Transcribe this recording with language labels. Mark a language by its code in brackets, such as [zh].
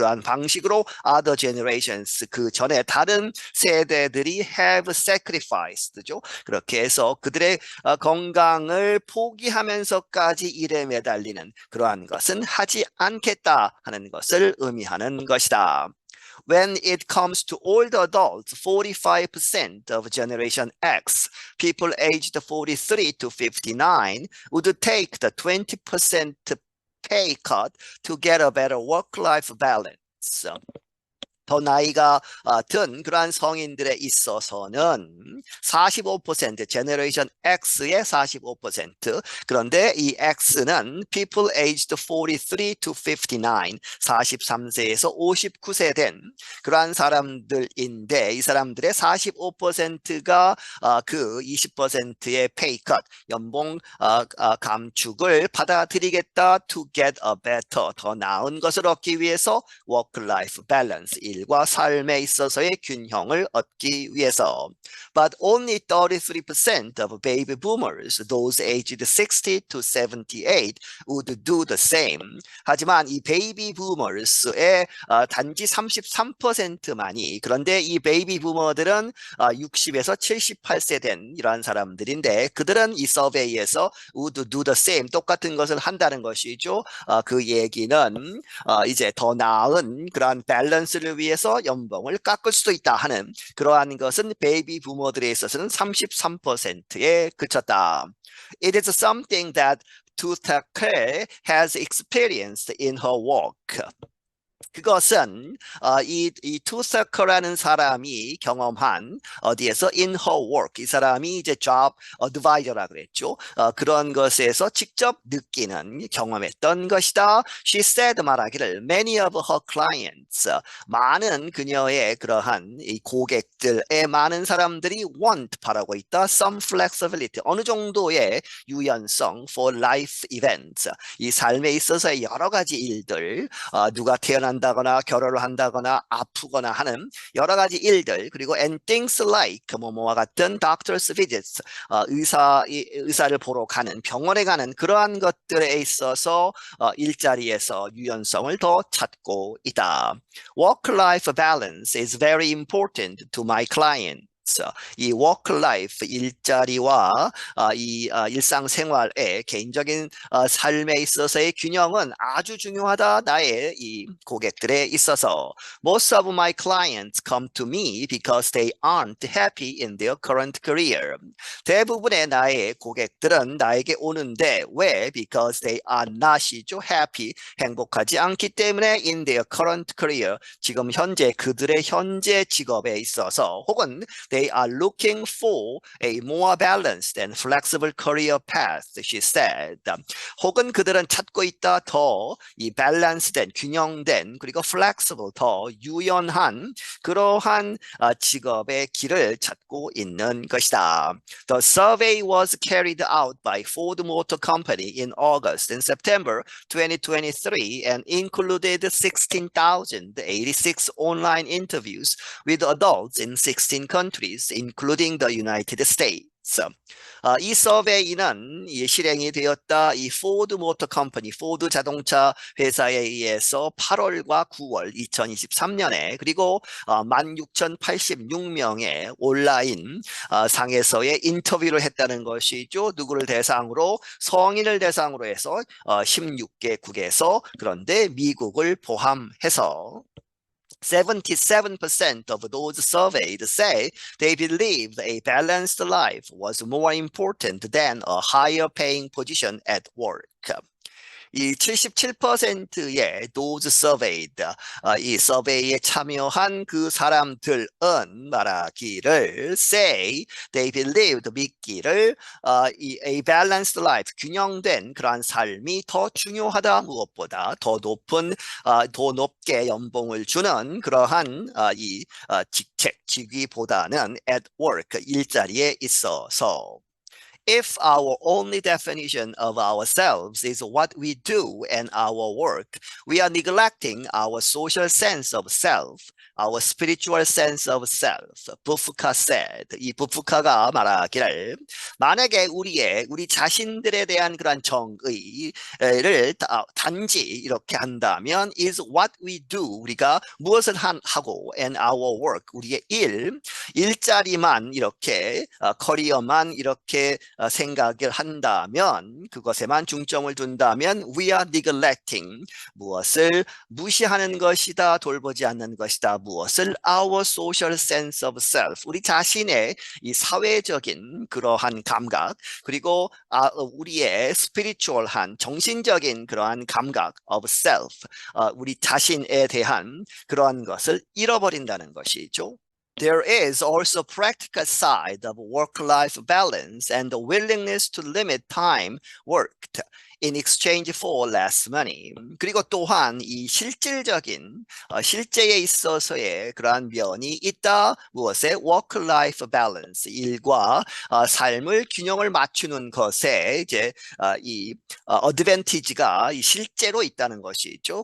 [ko] 그러한 방식으로 [en] other generations, [ko] 그 전에 다른 세대들이 [en] have sacrificed [ko] 죠. 그렇게 해서 그들의 건강을 포기하면서까지 일에 매달리는 그러한 것은 하지 않겠다 하는 것을 의미하는 것이다. [en] When it comes to older adults, 45% of Generation X, people aged 43 to 59, would take the 20% pay cut to get a better work-life balance. [ko] 더 나이가 든 그러한 성인들에 있어서는 45%, 제너레이션 X의 45%, 그런데 이 X는 [en] people aged 43 to 59, [ko] 43세에서 59세 된 그러한 사람들인데 이 사람들의 45%가 그 20%의 [en] pay cut, [ko] 연봉 감축을 받아들이겠다. [en] to get a better, [ko] 더 나은 것을 얻기 위해서 [en] work-life balance, [ko] 일과 삶에 있어서의 균형을 얻기 위해서. [en] But only 33% of baby boomers, those aged 60 to 78, would do the same. [ko] 하지만 이 베이비 부머스의 단지 33%만이, 그런데 이 베이비 부머들은 60에서 78세 된 이러한 사람들인데 그들은 이 서베이에서 [en] would do the same, [ko] 똑같은 것을 한다는 것이죠. 그 얘기는 이제 더 나은 그러한 밸런스를 위해서 연봉을 깎을 수도 있다 하는 그러한 것은 베이비 부모들에 있어서는 33%에 그쳤다. [en] It is something that Tutake has experienced in her work. [ko] 그것은 이 투서커라는 사람이 경험한 어디에서 [en] in her work [ko] 이 사람이 이제 job advisor라 그랬죠. 그런 것에서 직접 느끼는 경험했던 것이다. [en] She said [ko] 말하기를 [en] many of her clients [ko] 많은 그녀의 그러한 이 고객들의 많은 사람들이 [en] want [ko] 바라고 있다. [en] Some flexibility [ko] 어느 정도의 유연성 [en] for life events [ko] 이 삶에 있어서의 여러 가지 일들 누가 태어난다거나 결혼을 한다거나 아프거나 하는 여러 가지 일들 그리고 [en] and things like [ko] 뭐뭐와 같은 [en] doctor's visits [ko] 의사를 보러 가는 병원에 가는 그러한 것들에 있어서 일자리에서 유연성을 더 찾고 있다. [en] Work-life balance is very important to my client. [ko] 이 work-life 일자리와 일상생활의 개인적인 삶에 있어서의 균형은 아주 중요하다. 나의 이 고객들에 있어서 [en] Most of my clients come to me because they aren't happy in their current career. [ko] 대부분의 나의 고객들은 나에게 오는데 왜? [en] Because they are not이죠. happy [ko] 행복하지 않기 때문에 [en] in their current career [ko] 지금 현재 그들의 현재 직업에 있어서 혹은 [en] They are looking for a more balanced and flexible career path, she said. [ko] 혹은 그들은 찾고 있다 더 이 밸런스된, 균형된, 그리고 flexible, 더 유연한 그러한 직업의 길을 찾고 있는 것이다. [en] The survey was carried out by Ford Motor Company in August and September 2023 and included 16,086 online interviews with adults in 16 countries, including the United States. [ko] 이 서베이는 실행이 되었다. 이 포드 모터 컴퍼니, 포드 자동차 회사에 의해서 8월과 9월 2023년에 그리고 16,086명의 온라인 상에서의 인터뷰를 했다는 것이죠. 누구를 대상으로? 성인을 대상으로 해서 16개국에서 그런데 미국을 포함해서 [en] 77% of those surveyed say they believed a balanced life was more important than a higher paying position at work. [ko] 이 77%의 [en] those surveyed [ko] 이 서베이에 참여한 그 사람들은 말하기를 [en] say they believed [ko] 믿기를 [en] a balanced life [ko] 균형된 그러한 삶이 더 중요하다 무엇보다 더 높은 더 높게 연봉을 주는 그러한 이 직책 직위보다는 [en] at work [ko] 일자리에 있어서 [en] If our only definition of ourselves is what we do and our work, we are neglecting our social sense of self, our spiritual sense of self. 부프카 said. [ko] 이 부프카가 말하기를 만약에 우리 자신들에 대한 그런 정의를 단지 이렇게 한다면 [en] is what we do. [ko] 우리가 무엇을 하고 [en] and our work. [ko] 우리의 일자리만 이렇게 커리어만 이렇게 생각을 한다면 그것에만 중점을 둔다면 [en] we are neglecting [ko] 무엇을 무시하는 것이다 돌보지 않는 것이다 무엇을 [en] our social sense of self [ko] 우리 자신의 이 사회적인 그러한 감각 그리고 우리의 spiritual한 정신적인 그러한 감각 [en] of self [ko] 우리 자신에 대한 그러한 것을 잃어버린다는 것이죠. [en] There is also practical side of work-life balance and the willingness to limit time worked in exchange for less money. [ko] 그리고 또한 이 실질적인 실제에 있어서의 그러한 면이 있다. 무엇에? [en] work-life balance [ko] 일과 삶을 균형을 맞추는 것에 이제 이 advantage가 실제로 있다는 것이죠.